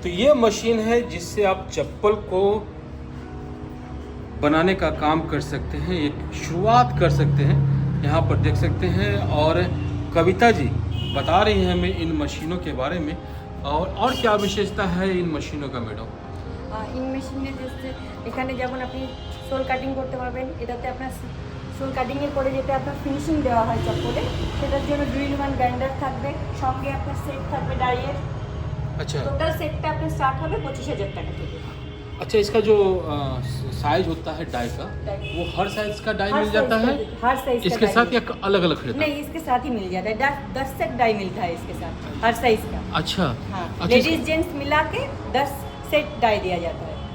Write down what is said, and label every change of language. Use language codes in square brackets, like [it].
[hi] तो ये मशीन है जिससे आप चप्पल को बनाने का काम कर सकते हैं, एक शुरुआत कर सकते हैं। यहाँ पर देख सकते हैं और कविता जी बता रही हैं हमें इन मशीनों के बारे में। और क्या विशेषता है इन मशीनों का मैडम? [bn] ইন মেশিনে জাস্ট এখানে যেমন আপনি সোল কাটিং করতে পারবেন, এটাতে আপনার সোল কাটিংয়ের পরে যেটা আপনার ফিনিশিং দেওয়া হয় চপ্পলে, সেটার জন্য ড্রিল ওয়ান গ্রাইন্ডার থাকবে, সঙ্গে আপনার সেট থাকবে ডাইয়ের। [hi] अच्छा [bn] টোটাল সেটটা আপনার স্টার্ট হবে 25,000 টাকা থেকে। [hi] अच्छा, इसका जो साइज होता है डाई का, वो हर साइज का डाई मिल जाता है हर साइज इसके साथ या अलग अलग खरीदना? नहीं, इसके साथ ही मिल जाता है। 10 सेट डाई मिलता है इसके साथ हर साइज का। अच्छा हाँ, अच्छा, लेडीज जेंट्स मिला के 10 सेट डाई दिया जाता है।